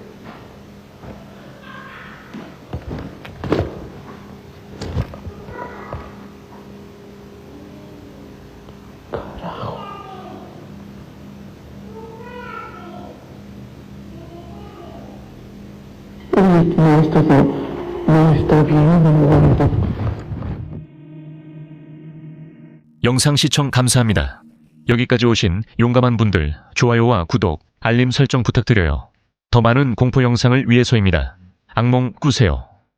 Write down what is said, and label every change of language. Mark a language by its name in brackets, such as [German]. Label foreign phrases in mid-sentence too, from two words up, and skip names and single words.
[Spanish] Carajo. Uy, no, esto no está bien, no aguanta. [Korean] 영상 시청 감사합니다. 여기까지 오신 용감한 분들 좋아요와 구독, 알림 설정 부탁드려요. 더 많은 공포 영상을 위해서입니다. 악몽 꾸세요.